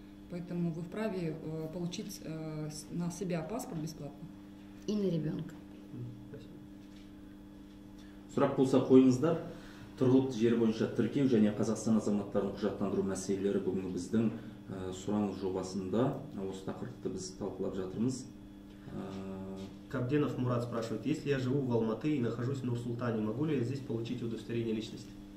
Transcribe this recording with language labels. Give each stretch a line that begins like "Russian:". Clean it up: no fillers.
Russian: Поэтому вы вправе получить на себя паспорт бесплатно. И на ребенка.
Kazakh: Сұрақ болса қойыңыздар. Тұрғылықты жері бойынша тіркеу және Қазақстан азаматтарын құжаттандыру мәселелері бүгінгі біздің сұрағыңыз жобасында осы тақырыпты біз талқылап жатырмыз.
Russian: Кабденов Мурат спрашивает, если я живу в Алматы и нахожусь в Нур-Султане, могу ли я здесь получить удостоверение личности?